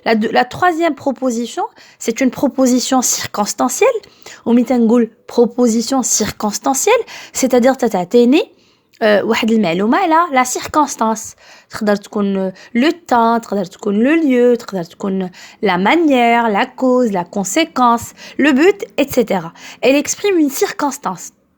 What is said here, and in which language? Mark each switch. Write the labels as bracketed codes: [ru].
[fr] La troisième proposition, c'est une proposition circonstancielle. [ar] ومتى نقول proposition circonstancielle, c'est-à-dire تتعطيني واحد المعلومة على la circonstance. [fr] تقدر تكون le temps, تقدر تكون le lieu, تقدر تكون la manière, la cause, la conséquence, le but, etc. Elle exprime une circonstance.